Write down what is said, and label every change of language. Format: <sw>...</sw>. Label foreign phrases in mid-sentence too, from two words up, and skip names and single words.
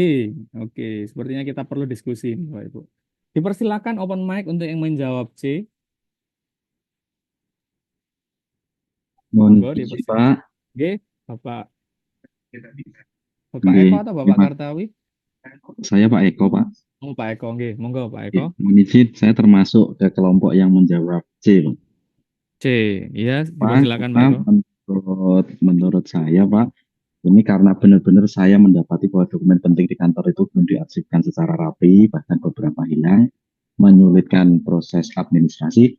<id>Oke, sepertinya kita perlu diskusi, Bapak Ibu. Dipersilakan open mic untuk yang menjawab C. Mohon Monggo izin, dipersilakan. Pak. Oke, Bapak Nggih, Eko atau Bapak Pak. Kartawi? Saya Pak Eko, Pak. Oh, Pak Eko, nggih. Monggo Pak Nggih, Eko. mohon izin, saya termasuk ke kelompok yang menjawab C, Pak. C, iya, Pak, dipersilakan Pak karena Eko. menurut saya, Pak, ini karena benar-benar saya mendapati bahwa dokumen penting di kantor itu belum diarsipkan secara rapi, bahkan beberapa hilang, menyulitkan proses administrasi.</id>